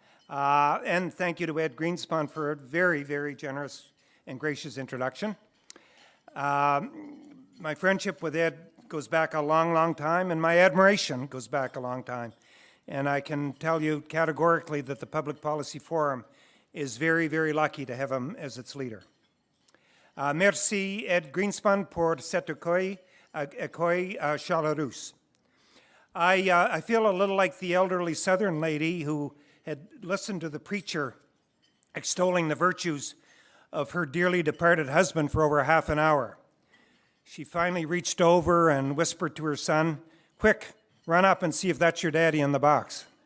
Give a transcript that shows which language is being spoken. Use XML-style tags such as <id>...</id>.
<en>And thank you to Ed Greenspan for a very, very generous and gracious introduction. My friendship with Ed goes back a long, long time, and my admiration goes back a long time. And I can tell you categorically that the Public Policy Forum is very, very lucky to have him as its leader.</en> <fr>Merci, Ed Greenspan, pour cet accueil chaleureux.</fr> <en>I feel a little like the elderly Southern lady who had listened to the preacher extolling the virtues of her dearly departed husband for over half an hour. She finally reached over and whispered to her son, "Quick, run up and see if that's your daddy in the box."</en>